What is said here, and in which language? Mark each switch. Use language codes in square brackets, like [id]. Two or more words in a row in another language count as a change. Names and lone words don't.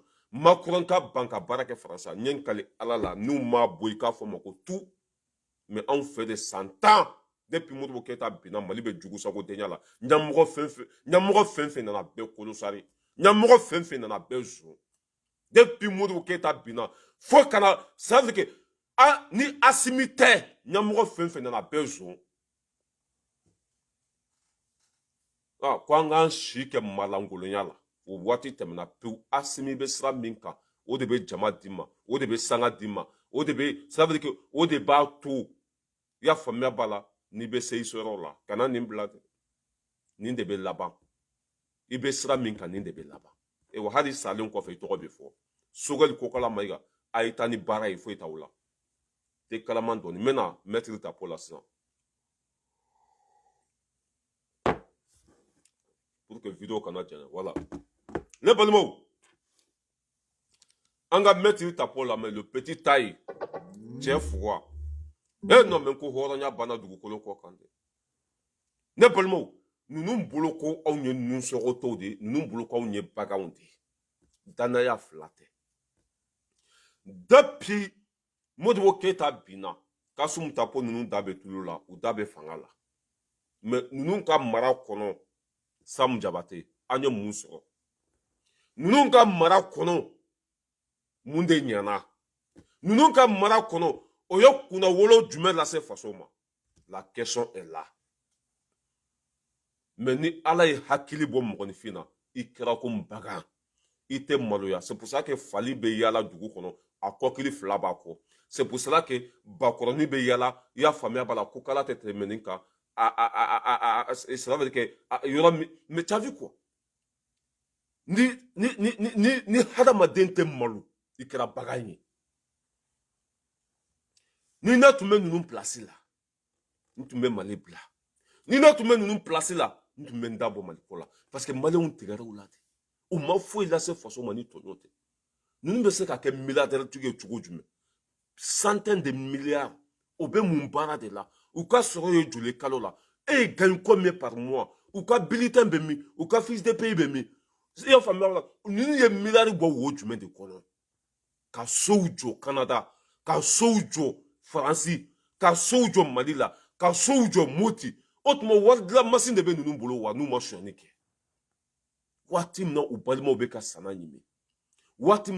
[bm] Macron ka ban ka baara kɛ faransi n ye n kali ala la n'u m'a bɔ i k'a fɔ ma ko tu mais anw fɛ de san 10 depuis Modibo Keyita binna mali bɛ jugusago denya la ɲɛmɔgɔ fɛn fɛn nana bɛɛ kolosari ɲɛmɔgɔ fɛn fɛn nana bɛɛ zon depuis Modibo Keyita binna fo kana [fr] ça veut dire que [bm] ni asimi tɛ ɲɛmɔgɔ fɛn fɛn nana bɛɛ zon ko an k'an si kɛ malangolonya la o waati tɛmɛna pewu asimi bɛ sira min kan o de bɛ jama d'i ma o de bɛ sanga d'i ma o de bɛ [fr] ça veut dire que [bm] o de b'a to i y'a faamuya b'a la n'i bɛ se i sɔrɔ la kana nin bila dɛ nin de bɛ laban i bɛ sira min kan nin de bɛ laban wa hali salen kɔfɛ i tɔgɔ bɛ fɔ Sogɛli Kokala Mayiga a yi taa ni baara ye foyi t'aw la tɛ kalaman dɔɔni n bɛna mɛtiri ta po la sisan [fr] pour que [bm] vidéo kana jɛngɛ voilà ne balimaw an ka mɛtiri ta po la [fr] mais le petit taille [bm] cɛ fuga [fr] non mais [bm] ko hɔrɔnya banna dugukolo kɔ kan dɛ ne balimaw ninnu bolo ko anw ye nusɔgɔtɔw de ye ninnu bolo ko anw ye baganw de ye danaya fila tɛ depuis Modibo Keyita binna Kasum Tapo ninnu da bɛ tulo la u da bɛ fanga la mais ninnu ka mara kɔnɔ Sam Jabate an ye mun sɔrɔ ninnu ka mara kɔnɔ mun de ɲɛna ninnu ka mara kɔnɔ o ye kunna wolo jumɛn lase faso ma [fr] la question est là [bm] mais ni ala ye hakili bɔ mɔgɔninfin na i kɛra ko bagan i tɛ maloya [fr] c'est pour ça que [bm] fali bɛ yala dugu kɔnɔ a kɔkili fila b'a kɔ [fr] c'est pour cela que [bm] bakɔrɔni bɛ yala i y'a faamuya b'a la ko kala tɛ tɛmɛ nin kan [fr] cela veut dire que [bm] yɔrɔ min [fr] mais tu as vu quoi [bm] ni hadamaden tɛ malo i kɛra bagan ye ni ne tun bɛ ninnu place la n tun bɛ Mali bila ni ne tun bɛ ninnu place la n tun bɛ n da bɔ Mali ko la [fr] parce que [bm] maliyɛnw tigɛra u la ten u ma foyi lase faso ma ni tɔɲɔ tɛ ninnu bɛ se ka kɛ milliardaire tigi ye cogo jumɛn [fr] centaine de milliards [bm] o bɛ mun baara de la u ka sɔrɔ ye joli kalo la e ye [fr] gagne combien par mois [bm] u ka bulletin bɛ min u ka [fr] fiche de paye [bm] bɛ min i y'a faamuya la ninnu ye milliard bɔ wo jumɛn de kɔnɔ ka sow jɔ Canada ka sow jɔ Faransi ka sow jɔ Mali la ka sow jɔ Moti o tuma wari dilan machine de bɛ ninnu bolo wa n'u ma sonyani kɛ waati min na u balimaw bɛ ka sana ɲimi waati min